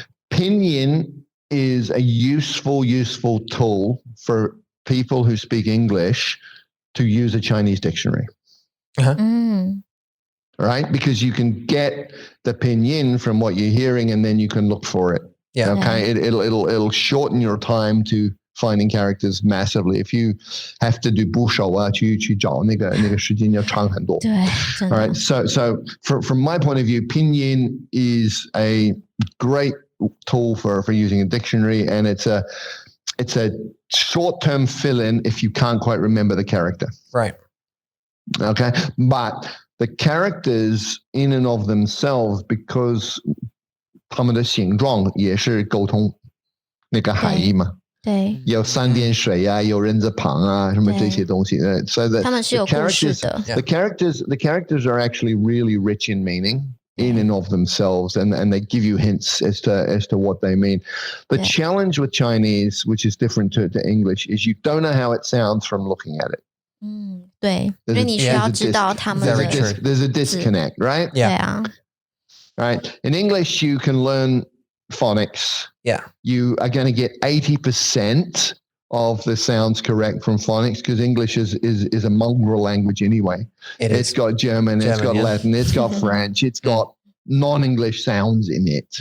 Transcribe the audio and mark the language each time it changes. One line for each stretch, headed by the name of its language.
English: Pinyin is a useful tool for people who speak English to use a Chinese dictionary. Right? Because you can get the pinyin from what you're hearing, and then you can look for it. Yeah. Okay. It'll shorten your time to finding characters massively. If you have to do
Chinese: 部首啊，去找那个时间要长很多。对，真的。
English: All right. So from my point of view, pinyin is a great tool for using a dictionary, and it's a short-term fill-in if you can't quite remember the character. Right. Okay. But the characters in and of themselves, because
Chinese: 他们的形状也是沟通那个含义嘛。对，有三点水啊，有人字旁啊，什么这些东西。
English: So that
Chinese: 他们是有故事的。
English: the characters are actually really rich in meaning in and of themselves, and they give you hints as to what they mean. The challenge with Chinese, which is different to English, is you don't know how it sounds from looking at it.
Chinese: 对，所以你需要知道他们的
English: there's a disconnect, right?
Chinese: 对啊
English: Right. In English, you can learn phonics. Yeah. You are going to get 80% of the sounds correct from phonics because English is a mongrel language anyway. It's got German, it's got Latin, it's got French, it's got non-English sounds in it.